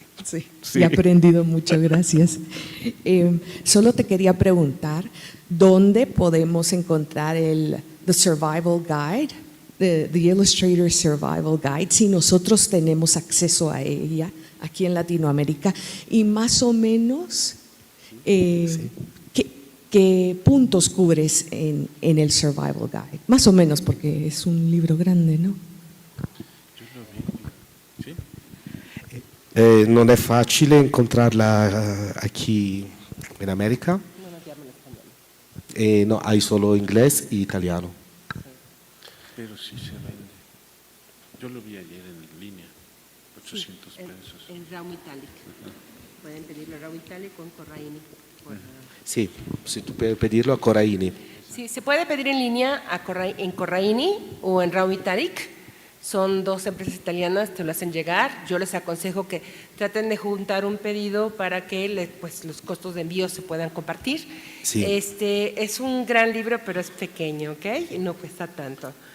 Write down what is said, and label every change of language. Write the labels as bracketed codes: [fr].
[es] Sí, he aprendido mucho, gracias. Solo te quería preguntar, ¿dónde podemos encontrar the Survival Guide, the Illustrator Survival Guide, si nosotros tenemos acceso a ella aquí en Latinoamérica? Y más o menos, ¿qué puntos cubres en el Survival Guide? Más o menos, porque es un libro grande, ¿no? [it] Non è facile incontrarla qui in America. Non abbiamo l'espagnolo. No, hai solo inglés e italiano. [es] Pero sí se vende. Yo lo vi ayer en línea, 800 pesos. En RAW Italic. Pueden pedirlo RAW Italic con Corraini. [it] Sì, se tu puoi pedirlo a Corraini. [es] Sí, se puede pedir en línea en Corraini o en RAW Italic. Son dos empresas italianas, te lo hacen llegar. Yo les aconsejo que traten de juntar un pedido para que los costos de envío se puedan compartir. Sí. Es un gran libro, pero es pequeño, ¿ok? Y no cuesta tanto.